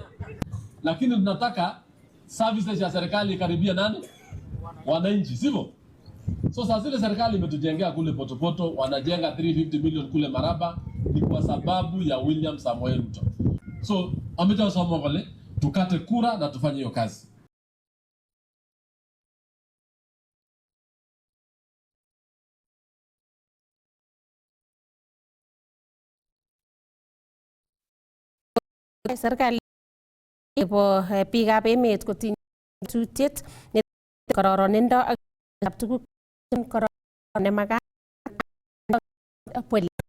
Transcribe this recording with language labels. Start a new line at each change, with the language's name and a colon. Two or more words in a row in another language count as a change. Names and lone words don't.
Swahili: Lakini tunataka services ya serikali karibia nani? Wananchi, sivyo? So sasa zile serikali imetujengea kule Potopoto, wanajenga 350 million kule Maraba ni kwa sababu ya William Samoei Ruto. So ametoa somo wale tukate kura na tufanye hiyo kazi.
Kalenjin: Serikali nebo biikab emet kotinye tutiyet ne kororonindo ak tuguk kororon nemakat